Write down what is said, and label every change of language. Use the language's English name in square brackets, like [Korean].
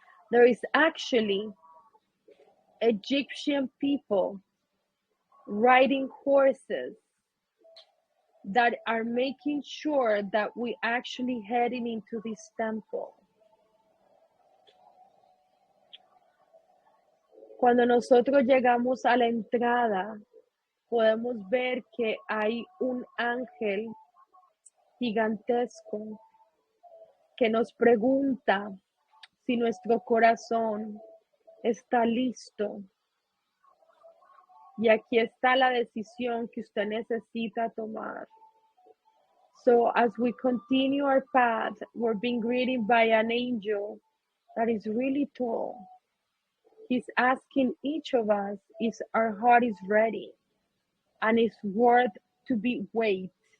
[English] There is actually Egyptian people riding horses that are making sure that we actually heading into this temple. [Spanish] Cuando nosotros llegamos a la entrada, podemos ver que hay un ángel gigantesco que nos pregunta si nuestro corazón está listo. Y aquí está la decisión que usted necesita tomar. [English] So as we continue our path, we're being greeted by an angel that is really tall. He's asking each of us if our heart is ready and is worth to be weighed.